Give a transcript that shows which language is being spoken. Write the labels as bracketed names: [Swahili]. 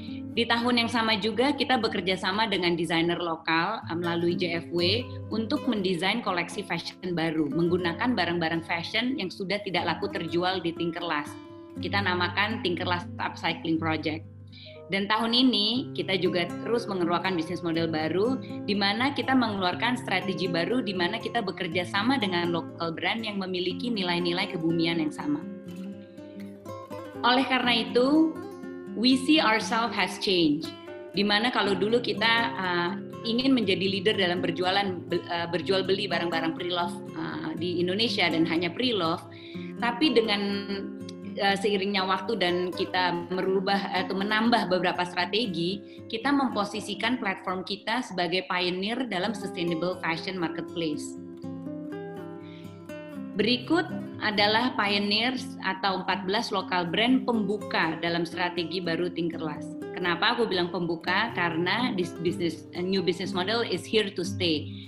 [Indonesian] Di tahun yang sama juga kita bekerja sama dengan desainer lokal melalui JFW untuk mendesain koleksi fashion baru menggunakan barang-barang fashion yang sudah tidak laku terjual di Tinkerlast. Kita namakan Tinkerlast Upcycling Project. Dan tahun ini kita juga terus mengeluarkan bisnis model baru, di mana kita mengeluarkan strategi baru, di mana kita bekerja sama dengan local brand yang memiliki nilai-nilai kebumian yang sama. Oleh karena itu, [English] we see ourselves has changed. [Indonesian] Di mana kalau dulu kita ingin menjadi leader dalam berjual beli barang-barang pre-love di Indonesia dan hanya pre-love, tapi dengan seiringnya waktu dan kita merubah atau menambah beberapa strategi, kita memposisikan platform kita sebagai pioneer dalam sustainable fashion marketplace. Berikut adalah pioneers atau 14 lokal brand pembuka dalam strategi baru Tinkerlust. Kenapa aku bilang pembuka? [English] Karena this new business model is here to stay.